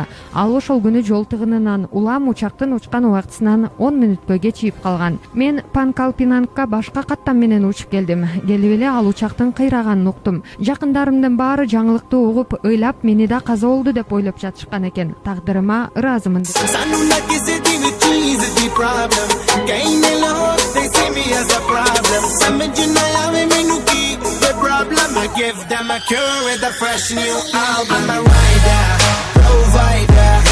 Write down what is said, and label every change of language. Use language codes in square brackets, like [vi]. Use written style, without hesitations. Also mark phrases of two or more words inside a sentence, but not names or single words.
[ky] Ал ошол күнү жол тыгынынан улам учактын учкан убактысынан 10 мүнөткө кечигип калган. Мен Панкалпинанга башка каттам менен учуп келдим. Келип эле ал учактын кыйраганын уктум. Жакындарымдын баары жаңылыкты угуп, ыйлап мени да каза болду деп ойлоп жатышкан экен. Тагдырыма ыраазымын деп. [en] They see me as a problem. Some of you know how we make you keep the problem. I give them a cure with a fresh new album. I'm a rider, provider.